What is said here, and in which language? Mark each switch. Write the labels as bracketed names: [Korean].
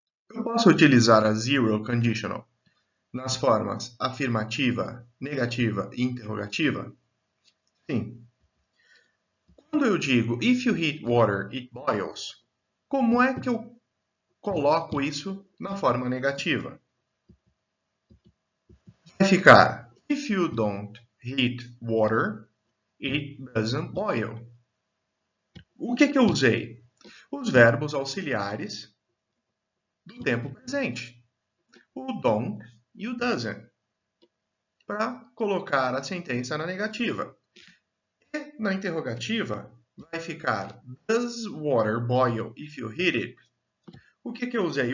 [Portuguese] Eu posso utilizar a zero conditional nas formas afirmativa, negativa e interrogativa? Sim. Quando eu digo [English] if you heat water, it boils, [Portuguese] como é que eu coloco isso na forma negativa? Vai ficar [English] if you don't heat water, it doesn't boil. [Portuguese] O que eu usei? Os verbos auxiliares do tempo presente. O don't e o doesn't. Para colocar a sentença na negativa. E na interrogativa vai ficar [English] does water boil if you heat it? [Portuguese] O que eu usei?